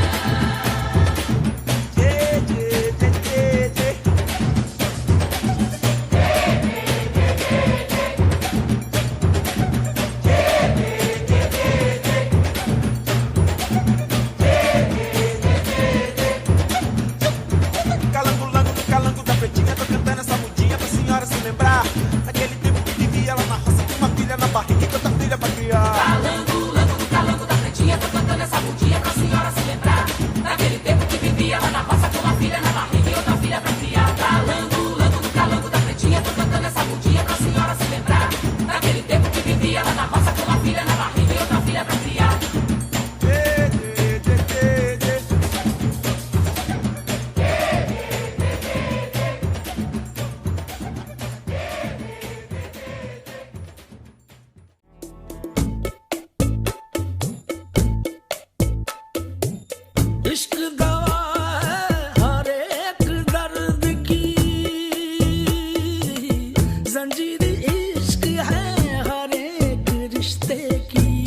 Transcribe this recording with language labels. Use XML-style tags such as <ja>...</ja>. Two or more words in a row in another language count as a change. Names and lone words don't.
<en>Yeah, yeah, yeah, yeah, yeah.</en> <pt>Calango, lango, no calango da pretinha, tô cantando essa mudinha pra senhora se lembrar. Naquele tempo que vivia lá na roça, com uma filha na barriga e outra filha pra criar. Calango, lango, no calango da pretinha, tô cantando essa mudinha pra senhora se lembrar. Naquele tempo que vivia lá na roça com uma filha na barriga e outra filha pra criar. Calango, lango, no calango da pretinha, tô cantando essa mudinha pra senhora se lembrar. Naquele tempo que vivia lá na roça com uma filha na barriga e outra filha pra criar.</pt> <en>Yeah, yeah, yeah, yeah, yeah.</en> <hi>इश्क दवा है हर एक दर्द की जंजीर इश्क है हर एक रिश्ते की</hi>